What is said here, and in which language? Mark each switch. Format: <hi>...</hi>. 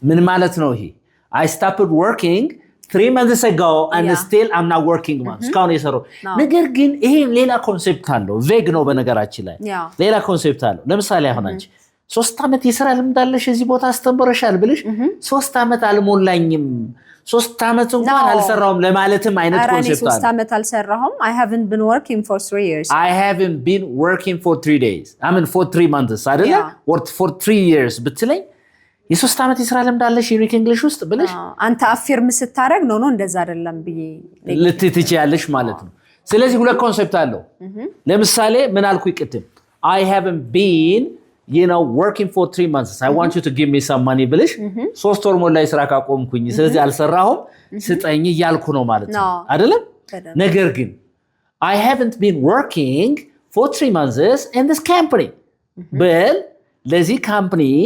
<am>ምን ማለት ነው ይሄ</am> <en>I stopped working 3 months ago and still I'm not working</en> <am>ማለት እስካሁን የሰራው ነገር ግን ይሄ ሌላ ኮንሴፕት አለው ቬግ ነው በነገራችን ላይ ሌላ ኮንሴፕት አለው ለምሳሌ አሁን አንቺ 3 አመት የሥራ ልምድ አለሽ እዚህ ቦታ አስተምረሻል ብለሽ 3 አመት አልሞላኝም 3 አመት እንኳን አልሰራውም ለማለትም አይነት ኮንሴፕት አለ 3 አመት አልሰራሁም</am> <en>I haven't been working for 3 years I haven't been working for 3 days I mean for 3 months አይደለ or for 3 years</en> <am>ብትለኝ የሶስት አመት የሥራ ልምድ አለሽ ዩኒክ እንግሊሽ ውስጥ ብለሽ አንተ አፊርም ስታረግ ነው እንደዛ አይደለም ብዬ ልትትቻለሽ ማለት ነው ስለዚህ ሁለት ኮንሴፕት አለው ለምሳሌ ምን አልኩ ይቅድም</am> <en>I haven't been working for 3 months I want you to give me some money</en> <am>ብለሽ 3 ወር ሞላ የሥራ ካቆምኩኝ ስለዚህ አልሰራሁም ስጠኝ ያልኩ ነው ማለት ነው አይደለም ነገር ግን</am> <en>I haven't been working for 3 months in this company but</en> <am>ለዚህ ካምፓኒ</am>